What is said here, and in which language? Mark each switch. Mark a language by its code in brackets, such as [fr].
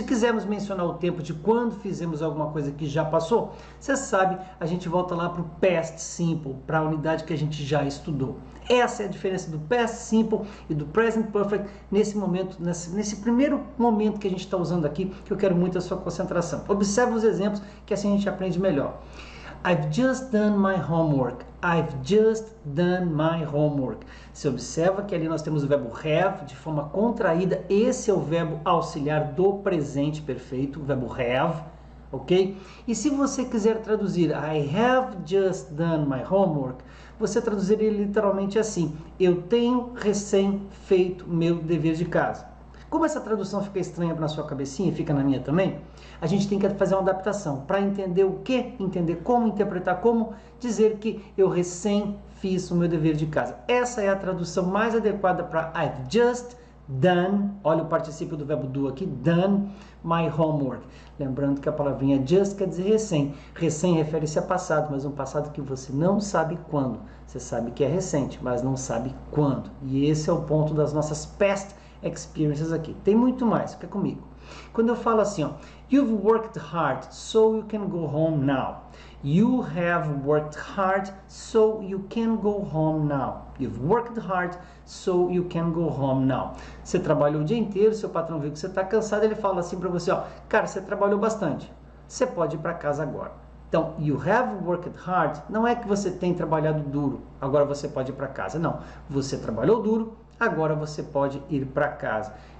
[pt] Se quisermos mencionar o tempo de quando fizemos alguma coisa que já passou, você sabe, a gente volta lá para o past simple, para a unidade que a gente já estudou. Essa é a diferença do past simple e do present perfect nesse momento, nesse primeiro momento que a gente está usando aqui, que eu quero muito a sua concentração. Observe os exemplos, que assim a gente aprende melhor. [en] I've just done my homework. I've just done my homework. [pt] Você observa que ali nós temos o verbo have de forma contraída. Esse é o verbo auxiliar do presente perfeito, o verbo have, ok? E se você quiser traduzir [en] I have just done my homework, [pt] você traduziria literalmente assim: eu tenho recém feito meu dever de casa. Como essa tradução fica estranha na sua cabecinha e fica na minha também, a gente tem que fazer uma adaptação para entender o que, entender como, interpretar como, dizer que eu recém fiz o meu dever de casa. Essa é a tradução mais adequada para [en] I've just done, [pt] olha o particípio do verbo do aqui, [en] done my homework. [pt] Lembrando que a palavrinha just quer dizer recém. Recém refere-se a passado, mas um passado que você não sabe quando. Você sabe que é recente, mas não sabe quando. E esse é o ponto das nossas past experiences aqui. Tem muito mais, fica comigo. Quando eu falo assim, ó, [en] you've worked hard, so you can go home now. You have worked hard, so you can go home now. You've worked hard, so you can go home now. [pt] Você trabalhou o dia inteiro, seu patrão viu que você está cansado, ele fala assim para você, ó, cara, você trabalhou bastante, você pode ir para casa agora. Então, [en] you have worked hard, [pt] não é que você tem trabalhado duro, agora você pode ir para casa. Não, você trabalhou duro, agora você pode ir para casa.